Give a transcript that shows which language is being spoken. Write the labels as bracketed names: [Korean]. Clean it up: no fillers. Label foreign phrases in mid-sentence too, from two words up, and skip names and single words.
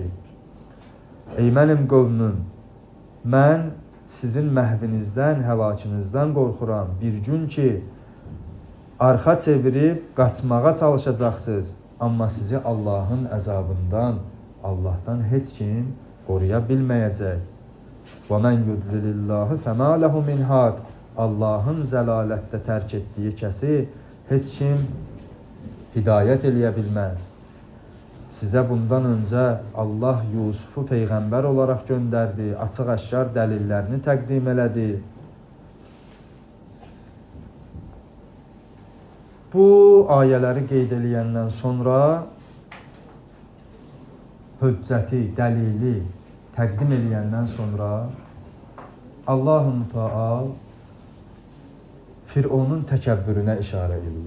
[Azerbaijani] Ey mənim qövmüm, mən sizin məhvinizdən, həlakınızdan qorxuram. Bir gün ki, arxa çevirib qaçmağa çalışacaqsınız, amma sizi Allahın əzabından, Allahdan heç kim qoruya bilməyəcək. [Arabic] وَمَنْ يُدْلِلِ اللّٰهِ فَمَا لَهُ مِنْ هَادٍ. [Azerbaijani] Allahın zəlalətdə tərk etdiyi kəsi heç kim hidayət eləyə bilməz. Sizə bundan öncə Allah Yusufu peyğəmbər olaraq göndərdi, açıq-aşkar dəlillərini təqdim elədi. Bu ayələri qeyd eləyəndən sonra hüccəti, dəlili təqdim eləyəndən sonra [Arabic] الله المتعال [Azerbaijani] Fironun təkəbbürünə işarə edir.